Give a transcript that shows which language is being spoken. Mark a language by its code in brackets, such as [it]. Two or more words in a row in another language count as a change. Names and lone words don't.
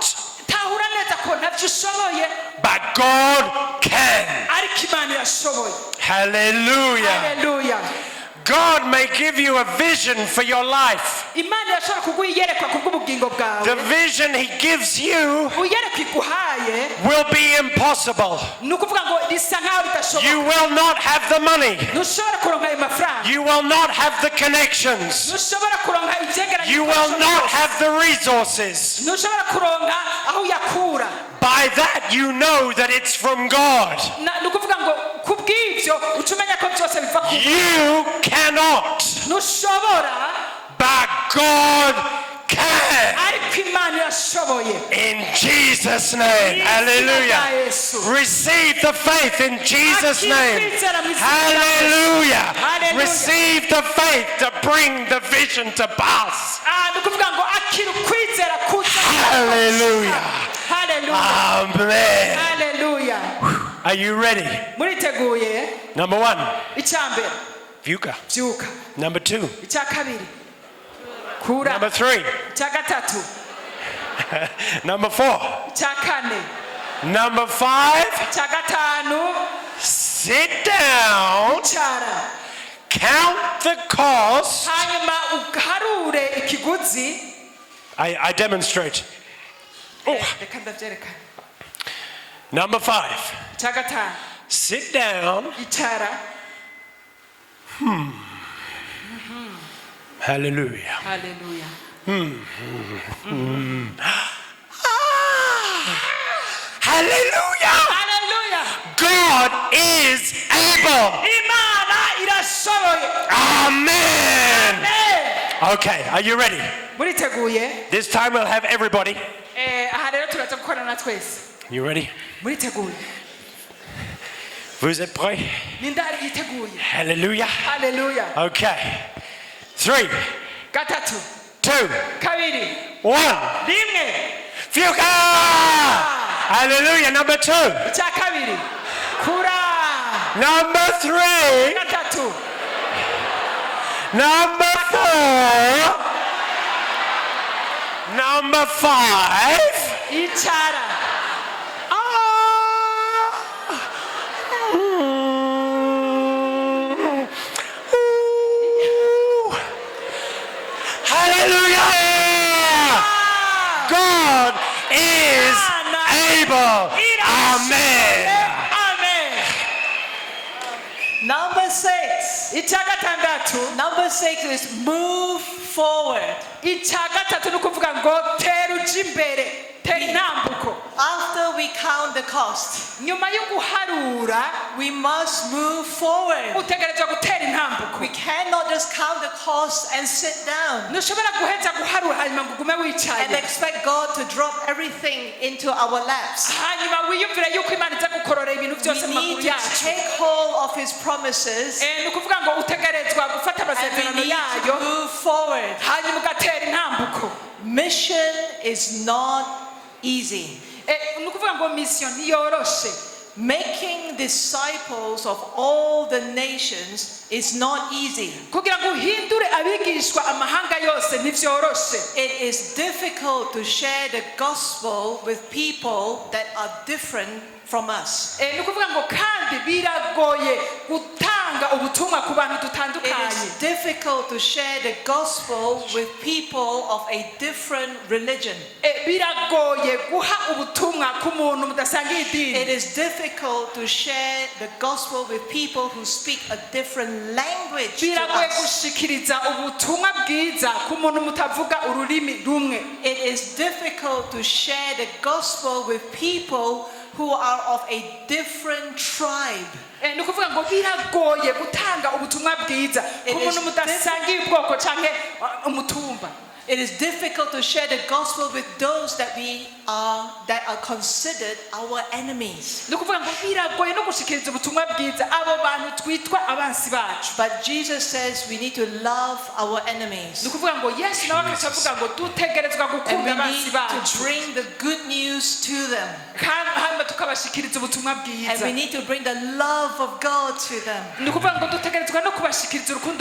[rn] tahura neza ko ntavyo ushoboye [en] but God can. [rn] ariko Imana irashoboye. [en] Hallelujah. [rn] Haleluya. [en] God may give you a vision for your life. [rn] Imana irashobora kuguha iyerekwa kubw'ubugingo bwawe. [en] The vision He gives you [rn] uyerekwa iguhaye [en] will be impossible. [rn] ni ukuvuga ngo risa nkaho ridashoboka. [en] You will not have the money. [rn] ntushobora kuronka ayo mafaranga. [en] You will not have the connections. [rn] ntushobora kuronka ivyegeranyo. [en] You will not have the resources. [rn] ntushobora kuronka aho uyakura. [en] By that you know that it's from God. [rn] ni ukuvuga ngo kubw'ivyo uca umenya ko byose biva ku. [en] You cannot, [rn] ntushobora [en] but God can. [rn] ariko Imana irashoboye. [en] In Jesus' name. Hallelujah. Receive the faith in Jesus' name. Hallelujah. Receive the faith to bring the vision to pass. [rn] ni ukuvuga ngo akira ukwizera kuza. [en] Hallelujah. Hallelujah. Amen. Hallelujah. Are you ready? [rn] muriteguye. [en] Number one, [rn] icyambere Vyuka. byuka. [en] Number two, [rn] icya kabiri kura. [en] number three, [rn] icya gatatu. [en] number four, [rn] icya kane. [en] number five, [rn] icya gatanu. [en] sit down, [rn] icara. [en] count the cost. [rn] hanyuma uharure ikiguzi. [en] I demonstrate. [rn] reka ndabyerekana. [en] Number five, [rn] icya gatanu. [en] sit down. [rn] icara. [en] Hallelujah. Hallelujah. Hallelujah. Hallelujah. God is able. [rn] Imana irashoboye. [en] Amen. Amen. Okay, are you ready? [rn] muriteguye. [en] This time we'll have everybody. [rn] aha rero turaza gukorana twese. [en] You ready? [rn] muriteguye. [fr] Vous êtes prêts? [rn] nindari yiteguye. [en] Hallelujah. Hallelujah. Okay. 3, [rn] gatatu. [en] 2, [rn] kabiri. [en] 1. [rn] rimwe. [en] Vyuka! Hallelujah. Number 2. [rn] icya kabiri. kura. [en] Number 3. [rn] gatatu. [en] Number 4. Number 5. [rn] icara. [en] Hallelujah! God is able. Amen. Amen. Number 6. [rn] icya gatandatu. [en] Number 6 is move forward. [rn] icya gatatu ni ukuvuga ngo tera uje imbere. tera intambuko. [en] After we count the cost, [rn] nyuma yo guharura [en] we must move forward. [rn] utegerezwa gutera intambuko. [en] We cannot just count the cost and sit down [rn] ntushobora guheza guharura hanyuma ngo ugume [en] and [rn] wicaye [en] expect God to drop everything into our laps. [rn] hanyuma wiyumvire yuko Imana iza gukorora ibintu byose [en] We [rn] mu [en] need [rn] maguru [en] to [rn] yacu. [en] take hold of His promises [rn] ni ukuvuga ngo utegerezwa gufata [en] and we [rn] amasezerano [en] need [rn] yayo [en] to move forward. [rn] hanyuma ugatera intambuko. [en] Mission is not easy. [rn] ni ukuvuga ngo mission ntiyoroshe. [en] making disciples of all the nations is not easy. [rn] kugira ngo uhindure abigishwa amahanga yose ntivyoroshe. [en] It is difficult to share the gospel with people that are different from us. [rn] Ni ukuvuga ngo kandi biragoye gutanga ubutumwa ku bantu [en] It [rn] dutandukanye. [en] is difficult to share the gospel with people of a different religion. [rn] Biragoye guha ubutumwa ku muntu mudasangiye idini. [en] It is difficult to share the gospel with people who speak a different language to [rn] Biragoye [en] us. [rn] gushikiriza ubutumwa bwiza ku muntu mutavuga ururimi rumwe. [en] It is difficult to share the gospel with people who are of a different tribe. [rn] Ni ukuvuga ngo biragoye gutanga ubutumwa bwiza ku muntu mudasangiye ubwoko canke umutumba. [en] It is difficult to share the gospel with those that are considered our enemies. [rn] Ni ukuvuga ngo biragoye no gushikiriza ubutumwa bwiza abo bantu twitwa abansi bacu. [en] But Jesus says we need to love our enemies. [rn] Ni ukuvuga ngo Yesu nawe akavuga ngo dutegerezwa [en] And [rn] gukunda [en] we [rn] abansi [en] need [rn] bacu [en] to bring the good news to them. [rn] hanyuma tukabashikiriza ubutumwa [en] And [rn] bwiza. [en] we need to bring the love of God to them. [rn] Ni ukuvuga ngo dutegerezwa no kubashikiriza urukundo